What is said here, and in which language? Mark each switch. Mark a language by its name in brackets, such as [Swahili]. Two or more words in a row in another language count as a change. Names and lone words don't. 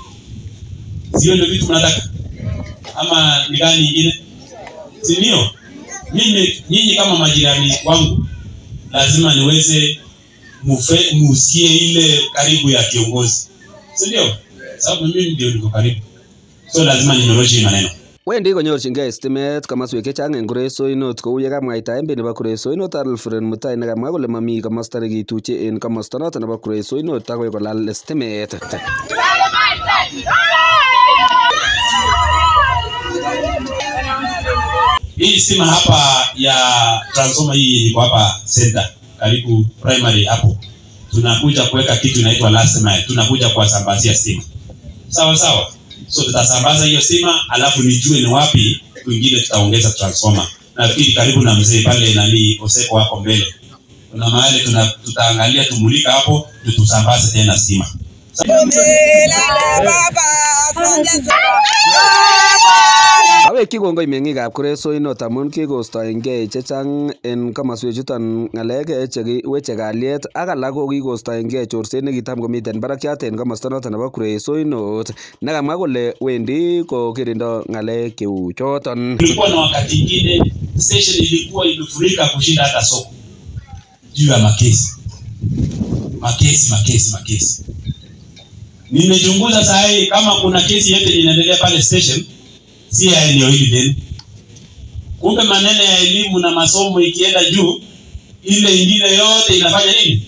[Swahili] Sio ndio vitu tunataka? Ama ni gani nyingine? Si ndio? Nyinyi kama majirani wangu lazima niweze musikie ile karibu ya kiongozi. Si ndio? Sababu mimi ndio niko karibu. So lazima ninyoroshe maneno. [Kalenjin] Wendi konyorchingei stimet komoswek chechang en Kuresoi kou ye kamwaita MP nebo Kuresoi Alfred Mutai nekamwa kole mami komosta nekituche en komosta noton nebo Kuresoi akoi kolal stimet. [Swahili] Hii stima hapa ya transformer hii iko hapa center karibu primary hapo. Tunakuja kuweka kitu inaitwa [English] last mile. [Swahili] Tunakuja kuwasambazia stima. Sawa sawa. So tutasambaza hiyo stima alafu nijue ni wapi kwingine tutaongeza transformer. Nafikiri karibu na mzee pale nani Oseko hapo mbele. Kuna mahali tutaangalia tumulika hapo tusambaze tena stima. [Kalenjin] Awe kikongoi meng'ikab Kuresoi amun kikostoengei chechang en komoswek chuton ng'alek cheweche kalyet ak alak ko kikostoengei chorset nekitam komiten barakiat en komosta noton nebo Kuresoi nekamwa kole wendi kokirindo ng'alek cheu choton. [Swahili] Kulikuwa na wakati mwingine station ilikuwa imefurika kushinda hata soko. Juu ya makesi. Nimechunguza saa hii kama kuna kesi yote inaendelea pale station si ya eneo hili tena. Kumbe maneno ya elimu na masomo ikienda juu, ile ingine yote inafanya nini?